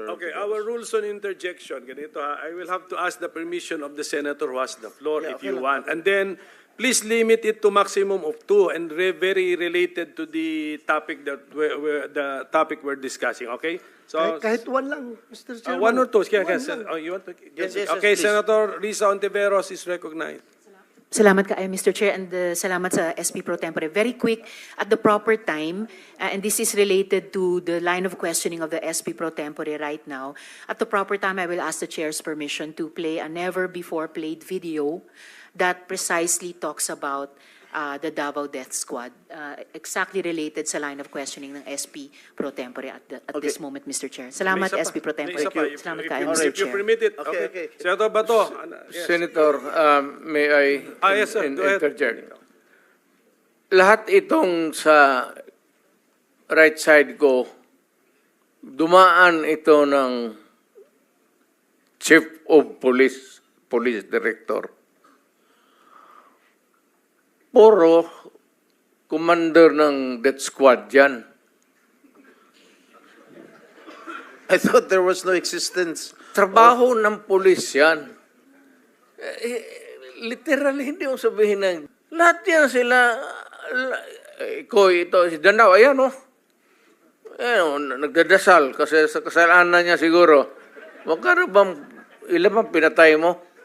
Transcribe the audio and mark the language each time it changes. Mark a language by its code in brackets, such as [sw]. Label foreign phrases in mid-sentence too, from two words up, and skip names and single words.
[en] Okay, our rules on interjection, [tl] ganito ha, [en] I will have to ask the permission of the senator who has the floor if you want. And then, please limit it to maximum of 2 and very related to the topic that we're discussing, okay? So, [tl] Kahit one lang, Mr. Chairman. [en] 1 or 2. [tl] One lang. [en] You want to? Yes, yes, Okay, please. Senator Risa Ontiveros is recognized. [ceb] Salamat kaayo, Mr. [en] Chair, and [ceb] salamat sa [en] SP Pro Tempore. Very quick, at the proper time, and this is related to the line of questioning of the SP Pro Tempore right now. At the proper time, I will ask the Chair's permission to play a never-before-played video that precisely talks about the Davao Death Squad, exactly related sa line of questioning ng SP Pro Tempore at this moment, Mr. Chair. [ceb] Salamat, [tl] May isa [ceb] SP Pro [tl] pa. May [ceb] Tempore. [tl] isa pa. [ceb] Salamat [en] If [ceb] kaayo, [en] you- [ceb] Mr. [en] If you [ceb] Chair. [en] permit it. Okay, okay. Senator Bato. Yes. Senator, may I Yes, sir. Go ahead. interject? [tl] Lahat itong sa [en] right side [tl] ko, dumaan ito ng [en] Chief of Police Director. [tl] Puro commander ng [en] death squad [tl] yan. [en] I thought there was no existence. [tl] Trabaho ng pulis yan. Literally, hindi mo sabihin ng lahat yan sila. Ko ito, si Danao, ayan o. Nagdadasal kasi sa kasalanan niya siguro. Magkano bang, ilan bang pinatay mo?